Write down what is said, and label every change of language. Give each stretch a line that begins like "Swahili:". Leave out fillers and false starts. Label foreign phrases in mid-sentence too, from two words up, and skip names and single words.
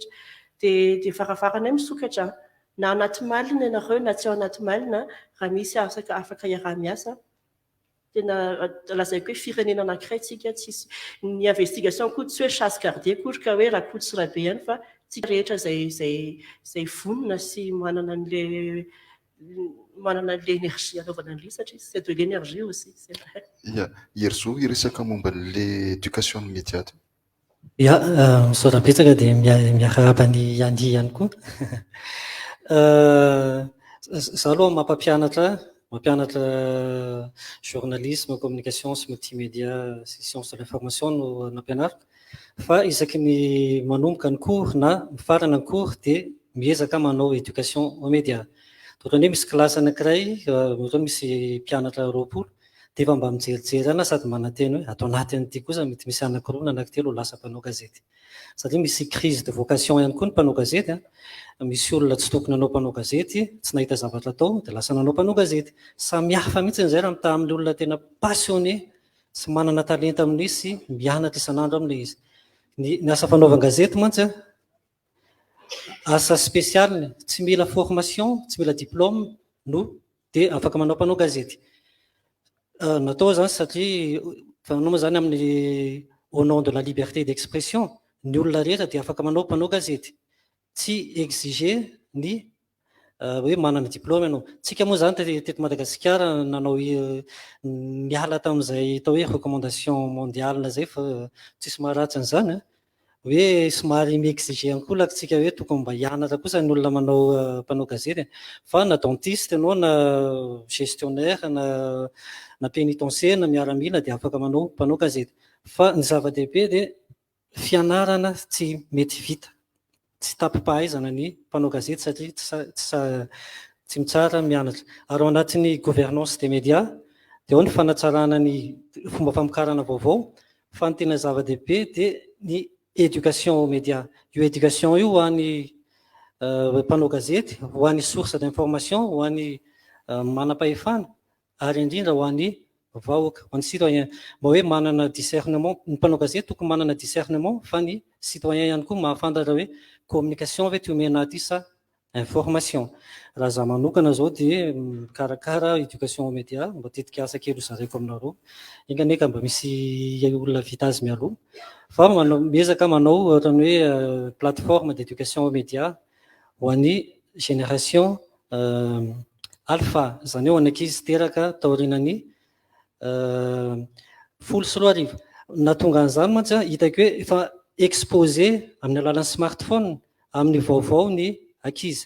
Malagasy: dia farafaranay misokatra na anaty malina ianareo na tsy ao anaty malina raha misy afaka iaraha-miasa. Tena lazaiko hoe firenena anankiray tsika tsisy ny investigation koa tsy hoe
French: chasse gardée
Malagasy: kory ka hoe rakotsy rabe ihany fa tsika rehetra izay vonona sy manana an'ilay énergie anaovana an'ilay satria
French: c'est de l'énergie aussi.
Malagasy: Ierzo iresaka momba n'ilay
French: éducation médiate.
Malagasy: Ia, misaotra betsaka dia miarahaba ny Andy ihany koa. Zaho aloha mampianatra
French: journalisme, communication
Malagasy: sy multimédia sy
French: sciences de l'information
Malagasy: no nampianariko. fa isaky ny manomboka ny cours na mifarana ny cours dia miezaka manao
French: éducation aux médias.
Malagasy: Ohatrany hoe misy kilasy anankiray, ohatra misy mpianatra 20 dia efa mba mijerijery ana sady mananteny hoe ato anatin'ity kosa mety misy anankiroa na anankitelo lasa mpanao gazety. Satria misy
French: crise de vocation
Malagasy: ihany koa ny mpanao gazety. Misy olona tsy tokony nanao mpanao gazety, tsy nahita zavatra atao dia lasa nanao mpanao gazety. Samy hafa mihitsy izay raha mitaha amin'ny olona tena passionné sy manana talenta amin'io sy mianatra isan'andro amin'ilay izy. Ny asa fanaovan-gazety mantsy asa spécial, tsy mila formation, tsy mila diplôme no dia afaka manao mpanao gazety. Natao zany satria fanao moa zany amin'ny
French: au nom de la liberté d'expression,
Malagasy: ny olona rehetra dia afaka manao mpanao gazety. Tsy exiger ny hoe manana diplôme ianao. Tsika moa zany teto Madagasikara nanao niala tamin'izay atao hoe
French: recommandation mondiale
Malagasy: zay fa tsisy maharatsy an'izany hoe somary mi-exiger ihany koa latsika hoe tokony mba hianatra kosa ny olona manao mpanao gazety. Fa na dentiste ianao na gestionnaire na pénitencier na miaramila dia afaka manao mpanao gazety. Fa ny zava-dehibe dia fianarana tsy mety vita, tsy tapim-pahaizana ny mpanao gazety satria tsy mitsara mianatra. Ary ao anatin'ny
French: gouvernance des médias
Malagasy: dia ao ny fanatsarana ny fomba famokarana vaovao, fa ny tena zava-dehibe dia ny
French: éducation aux médias.
Malagasy: Io éducation io ho an'ny mpanao gazety, ho an'ny
French: source d'information,
Malagasy: ho an'ny manam-pahefana, ary indrindra ho an'ny vahoaka, ho an'ny citoyen. Mba hoe manana discernement, ny mpanao gazety tokony manana discernement, fa ny citoyen ihany koa mahafantatra hoe communication ve ty omena aty sa information. Raha zaho manokana zao dia mikarakara
French: éducation aux médias,
Malagasy: mba tetika asa kely hozaraiko aminareo. Enganeka mba misy olona vita azy mialoha. Fa miezaka manao ohatrany hoe
French: plateforme d'éducation aux médias
Malagasy: ho an'ny
French: génération alpha,
Malagasy: zany hoe ankizy teraka taorinan'ny 10 na tonga an'izany mantsy hitako hoe efa exposé amin'ny alalan'ny smartphone amin'ny vaovao ny ankizy.